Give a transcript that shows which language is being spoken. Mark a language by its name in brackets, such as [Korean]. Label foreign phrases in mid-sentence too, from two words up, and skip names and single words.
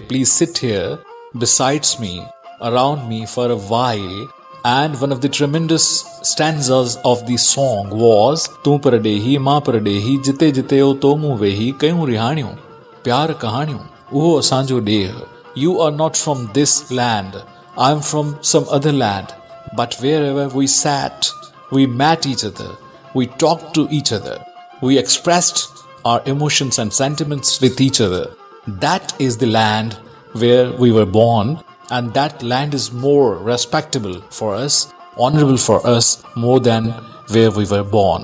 [English] Please sit here besides me, around me for a while. And one of the tremendous stanzas of the song was [Sindhi] तू परडेही मां परडेही जिते जिते ओ तो मूं वेही कयूं रिहाणियूं प्यार कहाणियूं. उहो असांजो ॾेह. [English] You are not from this land, I am from some other land, but wherever we sat, we met each other, we talked to each other, we expressed our emotions and sentiments with each other. That is the land where we were born, and that land is more respectable for us, honorable for us, more than where we were born.